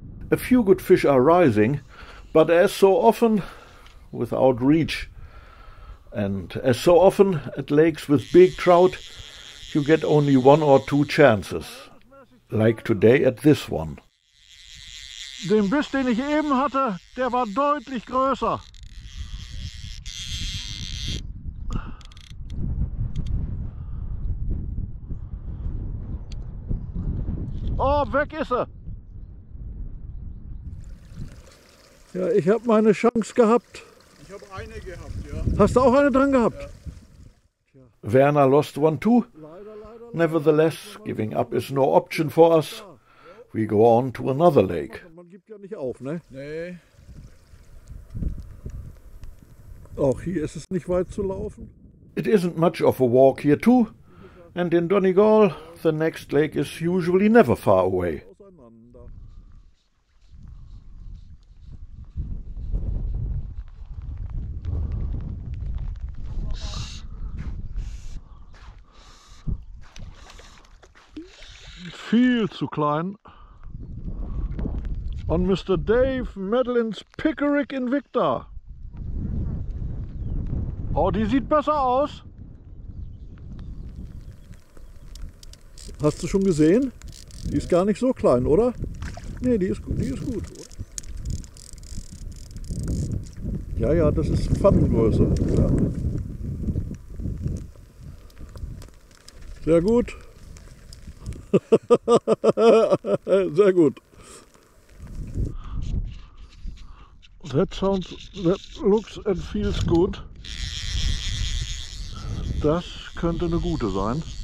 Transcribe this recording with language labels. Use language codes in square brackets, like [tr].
[en] A few good fish are rising, but as so often, without reach. And as so often at lakes with big trout, you get only 1 or 2 chances, like today at this one. [de] Den Biss, den ich eben hatte, der war deutlich größer. Oh, weg ist er! Ja, ich habe meine Chance gehabt. Ich habe eine gehabt, ja. Hast du auch eine dran gehabt? [en] Ja. Werner lost one too. Nevertheless, giving up is no option for us. We go on to another lake. [de] Man gibt ja nicht auf, ne? Nee. Auch hier ist es nicht weit zu laufen. [en] It isn't much of a walk here too. And in Donegal, the next lake is usually never far away. [de] Viel zu klein. [en] On Mr. Dave Madeline's Pickerick Invicta. [de] Oh, die sieht besser aus. Hast du schon gesehen? Die ist gar nicht so klein, oder? Nee, die ist gut, Ja, ja, das ist Pfannengröße. Ja. Sehr gut. Sehr gut. [en] That looks and feels good. [de] Das könnte eine gute sein.